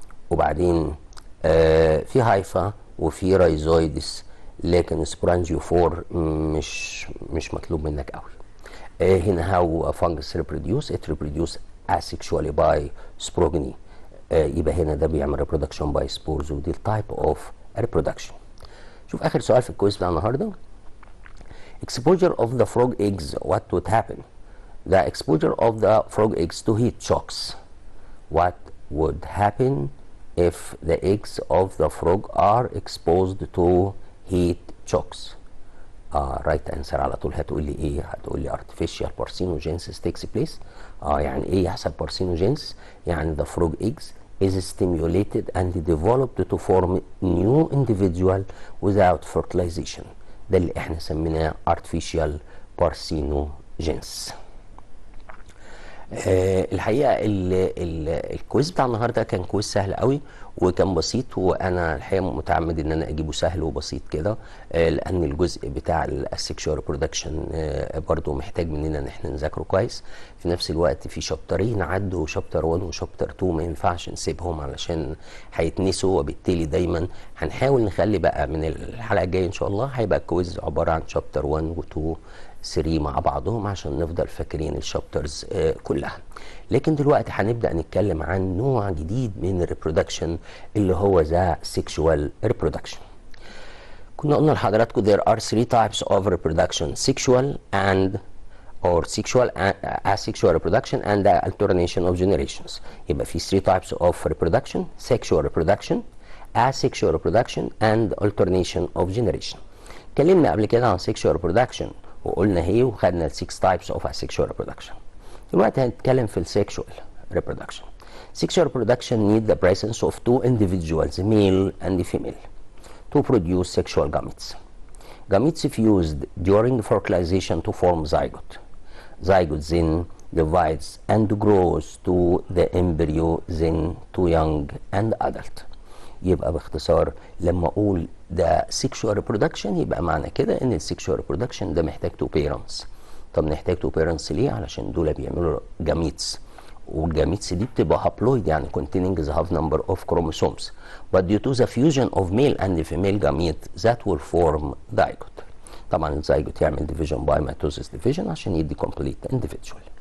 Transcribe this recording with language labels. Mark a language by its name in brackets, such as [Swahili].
[Arabic] وبعدين في هايفا وفي رايزويدس، لكن سبورانجيوفور مش مطلوب منك قوي. [English] هنا how fungus reproduce it reproduce asexually by sporogony. [Arabic] يبقى هنا ده بيعمل ريبرودكشن باي سبورز ودي التايب اوف ريبرودكشن. شوف اخر سؤال في الكويز بتاع النهارده. [English] exposure of the frog eggs what would happen؟ The exposure of the frog eggs to heat shocks. What would happen if the eggs of the frog are exposed to heat shocks? Right answer [Arabic] على طول هتقول لي ايه؟ هتقول لي [English] artificial parthenogenesis takes place. [Arabic] يعني ايه يحصل بارسينوجينس؟ يعني [English] the frog eggs is stimulated and developed to form new individual without fertilization. [Arabic] ده اللي احنا سميناه artificial parthenogenesis. الحقيقه الكويز بتاع النهارده كان كويز سهل قوي وكان بسيط، وانا الحقيقه متعمد ان انا اجيبه سهل وبسيط كده، لان الجزء بتاع السكشوال ريبرودكشن برضو محتاج مننا ان احنا نذاكره كويس. في نفس الوقت في شابترين عدوا، شابتر 1 وشابتر 2 ما ينفعش نسيبهم علشان هيتنسوا، وبالتالي دايما هنحاول نخلي بقى من الحلقه الجايه ان شاء الله هيبقى الكويز عباره عن شابتر 1 و2 3 مع بعضهم عشان نفضل فاكرين الشابترز كلها. لكن دلوقتي هنبدأ نتكلم عن نوع جديد من الريبرودكشن اللي هو ذا سيكشوال ريبرودكشن. [English] كنا قلنا لحضراتكم there are 3 types of reproduction: sexual and or sexual asexual reproduction and the alternation of generations. [Arabic] يبقى في [English] 3 types of reproduction: sexual reproduction, asexual reproduction and alternation of generation. [Arabic] اتكلمنا قبل كده عن sexual reproduction وقلنا هي وخدنا ال [English] 6 types of asexual reproduction. [Arabic] دلوقتي هنتكلم في السيكشوال reproduction. [English] Sexual reproduction need the presence of 2 individuals, male and female, to produce sexual gametes. Gametes fused during fertilization to form zygote. Zygote then divides and grows to the embryo, then to young and adult. [Arabic] يبقى باختصار لما اقول ده sexual reproduction يبقى معنى كده ان السيكشوال reproduction ده محتاج 2 parents. طب نحتاج 2 parents ليه؟ علشان دول بيعملوا جاميتس، والجاميتس دي بتبقى هابلويد يعني [English] containing the half number of chromosomes, but due to the fusion of male and female gamete that will form zygote. [Arabic] طبعا الزيجوت يعمل [English] division by mitosis division [Arabic] عشان يدي [English] complete individual.